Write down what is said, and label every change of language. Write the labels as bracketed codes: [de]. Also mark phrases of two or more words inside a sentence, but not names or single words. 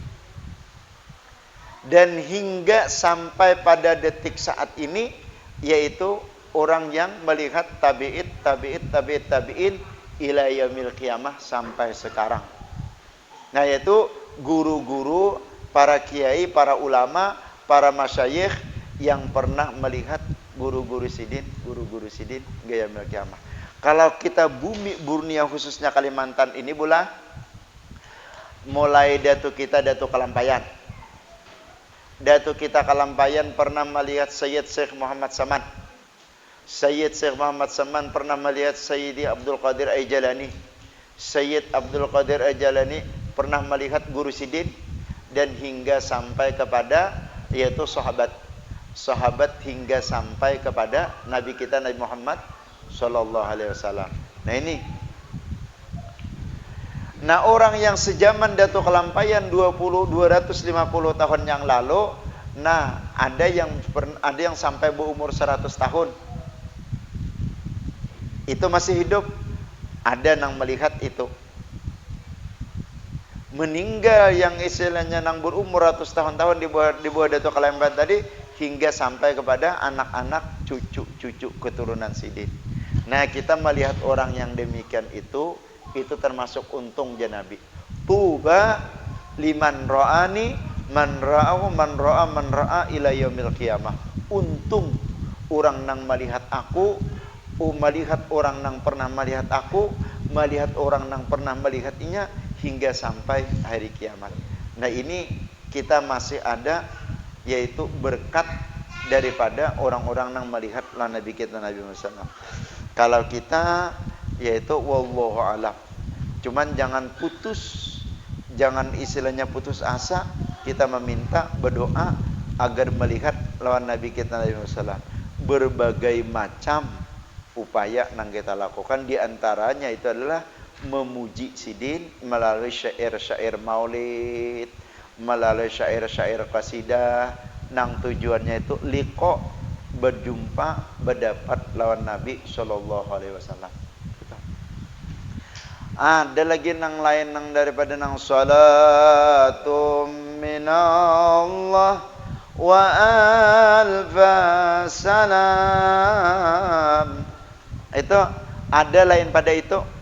[bjn] Dan hingga sampai pada detik saat ini, yaitu orang yang melihat tabi'in [ar] إلى يوم القيامة [bjn] sampai sekarang. Nah, yaitu guru-guru, para kiai, para ulama, para masyayikh yang pernah melihat guru-guru sidin gaya [ar] يوم القيامة. [bjn] Kalau kita bumi Borneo khususnya Kalimantan ini pula, mulai Datuk Kalampayan. Datuk kita Kalampayan pernah melihat Sayyid Syekh Muhammad Saman. Sayyid Syekh Muhammad Saman pernah melihat Sayyidi Abdul Qadir Aijalani. Sayyid Abdul Qadir Aijalani pernah melihat guru sidin, dan hingga sampai kepada yaitu sahabat hingga sampai kepada Nabi kita Nabi Muhammad [ar] صلى الله عليه وسلم. [bjn] Nah ini. Nah, orang yang sejaman Datuk Kalampayan 250 tahun yang lalu, nah ada yang sampai berumur 100 tahun. Itu masih hidup. Ada yang melihat itu. Meninggal yang istilahnya yang berumur ratus tahun-tahun di bawah Datuk Kalampayan tadi, hingga sampai kepada anak-anak, cucu keturunan sidin. Nah, kita melihat orang yang demikian itu termasuk untung Nabi. [ar] طوبى لمن رآني من رآه من رأى إلى يوم القيامة. [bjn] Untung orang nang melihat aku, melihat orang nang pernah melihat aku, melihat orang nang pernah melihatnya hingga sampai hari kiamat. Nah, ini kita masih ada, yaitu berkat daripada orang-orang nang melihat Nabi kita Nabi Muhammad. Kalau kita yaitu [ar] والله أعلم. [bjn] Cuman jangan istilahnya putus asa. Kita meminta, berdoa agar melihat lawan Nabi kita Nabi Muhammad. Berbagai macam upaya yang kita lakukan, di antaranya itu adalah memuji sidin melalui syair-syair maulid, melalui syair-syair qasidah, nang tujuannya itu liqa, berjumpa, berdapat lawan Nabi [ar] صلى الله عليه وسلم. [bjn] Ada lagi nang lain nang daripada nang [ar] صلاة من الله وألف سلام. [bjn] Itu ada lain pada itu.